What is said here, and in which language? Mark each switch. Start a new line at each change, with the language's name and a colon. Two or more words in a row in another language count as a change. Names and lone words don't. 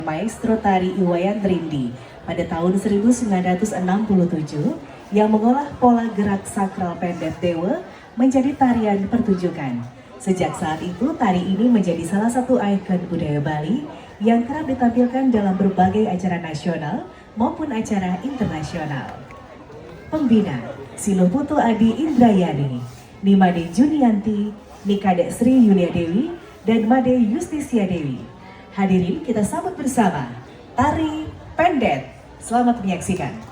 Indonesian: Maestro Tari Iwayan Rindi pada tahun 1967 yang mengolah pola gerak sakral pendet dewa menjadi tarian pertunjukan. Sejak saat itu, tari ini menjadi salah satu ikon budaya Bali yang kerap ditampilkan dalam berbagai acara nasional maupun acara internasional. Pembina, Siluh Putu Adi Indrayani, Nimade Junianti, Nikade Sri Yulia Dewi, dan Made Justisia Dewi. Hadirin, kita sambut bersama Tari Pendet. Selamat menyaksikan.